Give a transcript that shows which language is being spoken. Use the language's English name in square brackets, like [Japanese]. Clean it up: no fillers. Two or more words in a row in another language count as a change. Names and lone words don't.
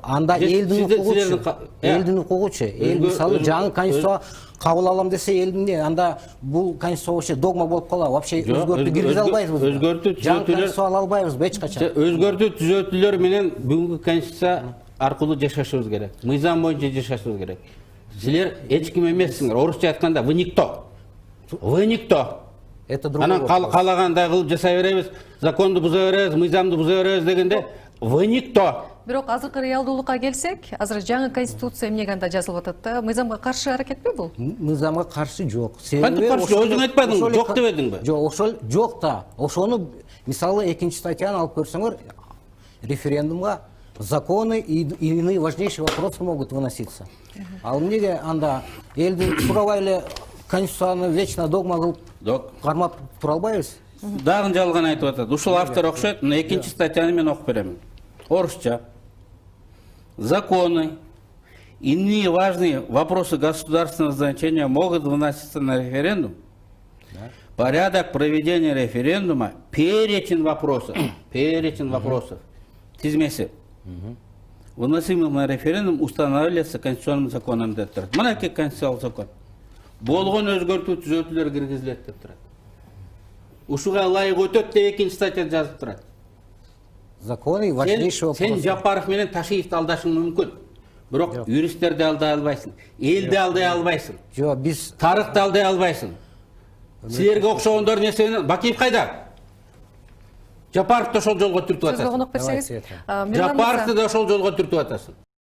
[Kyrgyz] Анда элдин укугучу, эл мисалы жаңы Конституция кабыл алам десе элдин анда бул Конституция вообще догма болуп калат. Вообще өзгөртүү киргизе албайбыз. Өзгөртүү түзөтүүлөр ала албайбыз эч качан. Өзгөртүү түзөтүүлөр менен бүгүнкү Конституция аркылуу жашашыбыз керек. Мыйзам боюнча жашашыбыз керек. Силер эч ким эмессиңер. Орусча айтканда [Russian] вы никто. Вы никто. Это другой [Kyrgyz] Анан [Russian] вопрос. [Kyrgyz] каалагандай кылып жасай беребиз, законду буза беребиз, мыйзамды буза беребиз дегенде [Russian] вы никто. [Kyrgyz] Бирок азыркы реалдуулукка келсек, азыр жаңы Конституция эмнеге анда жазылып атат да? Мыйзамга каршы аракетпи бул? Мыйзамга каршы жок. Кантип каршы? Өзүң айтпадыңбы? Жок дебедиңби? Жок, ошол жок да. Ошону мисалы 2-статьяны алып көрсөңөр, референдумга [Russian] законы и иные важнейшие вопросы могут выноситься. [Kyrgyz] Ал эмнеге анда элди сурабай эле Конституцияны вечно догма кылып кармап тура албайбыз? Дагы жалган айтып атат. Ушул автор окшойт. Мына 2-статьяны мен окуп берем. Орусча. [Russian] Законы, иные важные вопросы государственного значения могут выноситься на референдум. Порядок проведения референдума, перечень вопросов, тизмеси, выносимых на референдум устанавливается конституционным законом [Kyrgyz] деп турат. Мына конституциялык закон. Болгон өзгөртүү түзөтүүлөр киргизилет деп турат. Ушуга ылайык өтөт деп 2-статья жазып турат. [Russian] Законы важнейший вопрос. [Kyrgyz] Сен Жапаров менен Ташиевди алдашың мүмкүн. Бирок юристтерди алдай албайсың. Элди алдай албайсың. Жок, биз Тарыхты алдай албайсың. Силерге окшогондор нерсени Бакиев кайда? Жапаровду ошол жолго түртүп атасың. Сөзгө конок берсеңиз. Жапаровду да ошол жолго түртүп атасың.